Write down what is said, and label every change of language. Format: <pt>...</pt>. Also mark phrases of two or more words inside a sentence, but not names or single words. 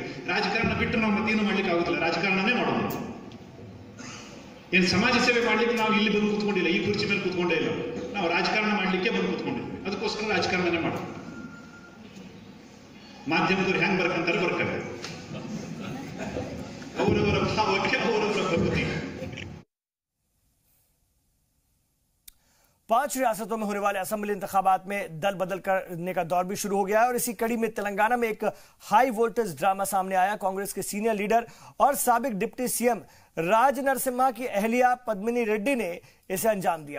<kn>ರಾಜಕಾರಣ ಬಿಟ್ಟು ನಾವು ಮತ್ತೇನು ಮಾಡ್ಲಿಕ್ಕೆ ಆಗುದಿಲ್ಲ, ರಾಜಕಾರಣನೇ ಮಾಡೋದು. ಏನು ಸಮಾಜ ಸೇವೆ ಮಾಡ್ಲಿಕ್ಕೆ ನಾವು ಇಲ್ಲಿ ಬಂದು ಕೂತ್ಕೊಂಡಿಲ್ಲ, ಈ ಕುರ್ಚಿ ಮೇಲೆ ಕೂತ್ಕೊಂಡೇ ಇಲ್ಲ. ನಾವು ರಾಜಕಾರಣ ಮಾಡ್ಲಿಕ್ಕೆ ಬಂದು ಕೂತ್ಕೊಂಡಿದ್ವಿ, ಅದಕ್ಕೋಸ್ಕರ ರಾಜಕಾರಣನೇ ಮಾಡೋದು. ಮಾಧ್ಯಮದವ್ರು ಹೆಂಗ್ ಬರ್ಕಂತಾರೆ ಬರ್ಕಂತಾರೆ, ಅವರವರ ಭಾವಕ್ಕೆ ಅವರವರ ಪ್ರಕೃತಿ.</kn> <ur>5 ریاستوں میں ہونے والے اسمبلی انتخابات میں دل بدل کرنے کا دور بھی شروع ہو گیا ہے اور اسی کڑی میں تلنگانہ میں ایک</ur> <en>high voltage drama</en> <ur>سامنے آیا. کانگریس کے</ur> <en>senior leader</en> <ur>اور سابق</ur> <en>deputy CM</en> <ur>راج نرسمہا کی اہلیہ پدمنی ریڈی نے اسے انجام دیا.</ur>